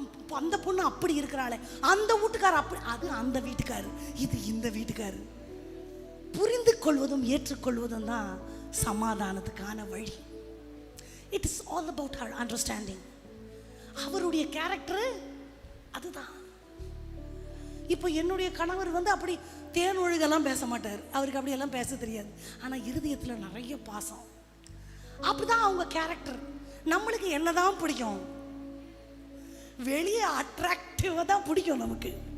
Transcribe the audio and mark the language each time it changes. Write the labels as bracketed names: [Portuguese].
[Tamil] அந்த பொண்ணு அப்படி இருக்கிறாளே, அந்த வீட்டுக்காரர் அப்படி, அது அந்த வீட்டுக்காரர், இது இந்த வீட்டுக்காரர். புரிந்து கொள்வதும் ஏற்றுக்கொள்வதும் தான் சமாதானத்துக்கான வழி. [English] It is all about her understanding. [Tamil] அவருடைய கேரக்டர் அதுதான். இப்போ என்னுடைய கணவர் அப்படி தேன் ஒழுகெல்லாம் பேச மாட்டார், அவருக்கு அப்படியெல்லாம் பேச தெரியாது. ஆனால் இருதயத்தில் நிறைய பாசம். அப்படிதான் அவங்க கேரக்டர். நம்மளுக்கு என்னதான் பிடிக்கும்? வெளியே அட்ராக்டிவாக தான் பிடிக்கும் நமக்கு.